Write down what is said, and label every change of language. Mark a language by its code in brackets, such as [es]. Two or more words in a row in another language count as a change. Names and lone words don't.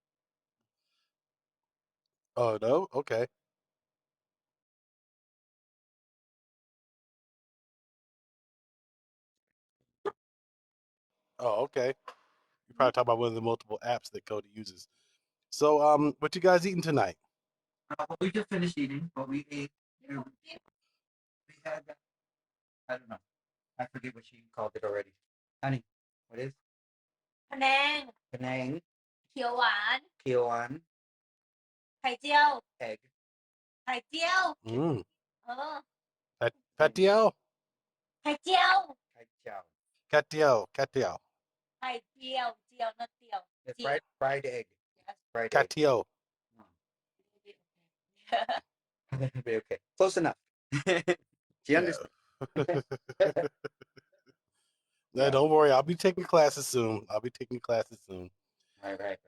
[en] Oh, no? Okay. Oh, okay. You're probably talking about one of the multiple apps that Cody uses. So, what you guys eating tonight? Well, we just finished eating, but we ate. We had. I don't know. I forget what she called it already. Honey, what is? [th] พะแนง [en] Penang, [th] เขียวหวาน [en] Kioan, [th] ไข่เจียว [en] egg. [th] ไข่เจียว Mm. เออ [en] Patio? [th] ไข่เจียว ไข่เจียว. [en] Catio. Catio. [th] ไข่เจียวเจียวnot เจียว [en] The [th] เจียว [en] fried egg. Yes. Fried egg. Catio. Okay. Close enough. She Yeah. understands. No, don't worry. I'll be taking classes soon. Right.